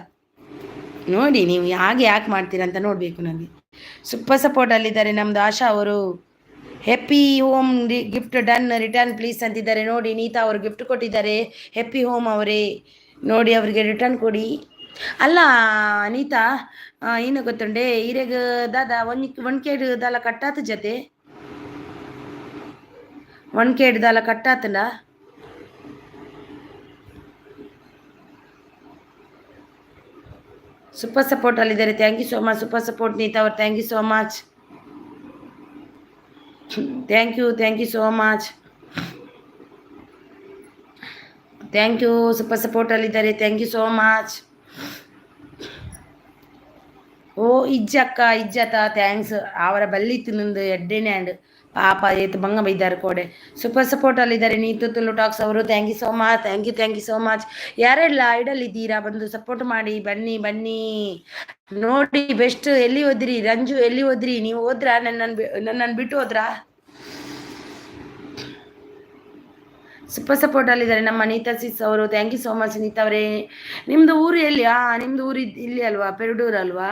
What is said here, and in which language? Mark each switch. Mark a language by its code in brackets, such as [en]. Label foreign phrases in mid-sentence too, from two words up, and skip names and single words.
[kn] ನೋಡಿ ನೀವು ಯಾಕೆ ಮಾಡ್ತೀರಾ ಅಂತ ನೋಡಬೇಕು ನನಗೆ. ಸೂಪರ್ ಸಪೋರ್ಟಲ್ಲಿದ್ದಾರೆ ನಮ್ಮದು ಆಶಾ ಅವರು. [en] Happy Home gift done return please [kn] ಅಂತಿದ್ದಾರೆ ನೋಡಿ. ನೀತಾ ಅವರು ಗಿಫ್ಟ್ ಕೊಟ್ಟಿದ್ದಾರೆ. ಹೆಪ್ಪಿ ಹೋಮ್ ಅವರೇ ನೋಡಿ, ಅವರಿಗೆ ರಿಟರ್ನ್ ಕೊಡಿ. [tcy] ಅಲ್ಲ ನೀತಾ ಏನು ಗೊತ್ತುಂಡೆ ಇರೆಗ ದಾದ ಒನ್ ಕೇಡ್ ದಾಲ ಕಟ್ಟಾತ ಜತೆ 1 ಕೇಡ್ ದಾಲ ಕಟ್ಟಾತಂಡ. [kn] ಸೂಪರ್ ಸಪೋರ್ಟಲ್ಲಿದ್ದಾರೆ. [en] Thank you so much super support ನೀತಾ ಅವರು. Thank you so much. Thank you so much. Thank you ಸೂಪರ್ ಸಪೋರ್ಟಲ್ಲಿದ್ದಾರೆ. Thank you so much. [tcy] ಓ ಇಜ್ಜತ್ತ ಥ್ಯಾಂಕ್ಸ್. ಅವರ ಬಲ್ಲಿತ್ತು ನಂದು ಎಡ್ಡೆನೆ ಆ್ಯಂಡ್ ಪಾಪ ಏತು ಬಂಗ ಬೈದಾರೆ ಕೋಡೆ. [kn] ಸೂಪರ್ ಸಪೋರ್ಟಲ್ಲಿದ್ದಾರೆ ನೀತು ತುಳು ಟಾಕ್ಸ್ ಅವರು. [en] Thank you so much. Thank you so much. [kn] ಯಾರೆಲ್ಲ ಐಡಲ್ಲಿದ್ದೀರಾ ಬಂದು ಸಪೋರ್ಟ್ ಮಾಡಿ ಬನ್ನಿ ನೋಡಿ. ಬೆಸ್ಟ್ ಎಲ್ಲಿ ಹೋದ್ರಿ ರಂಜು? ಎಲ್ಲಿ ಹೋದ್ರಿ ನೀವು? ಹೋದ್ರಾ? ನನ್ನನ್ನು ಬಿಟ್ಟು ಹೋದ್ರಾ? ಸೂಪರ್ ಸಪೋರ್ಟಲ್ಲಿದ್ದಾರೆ ನಮ್ಮ ನೀತಾ ಸಿಸ್ ಅವರು. [en] Thank you so much [kn] ನೀತಾ ಅವರೇ. ನಿಮ್ಮದು ಊರು ಎಲ್ಲಿ? ನಿಮ್ಮದು ಊರು ಇಲ್ಲಿ ಅಲ್ವಾ? ಪೆರಡೂರು ಅಲ್ವಾ?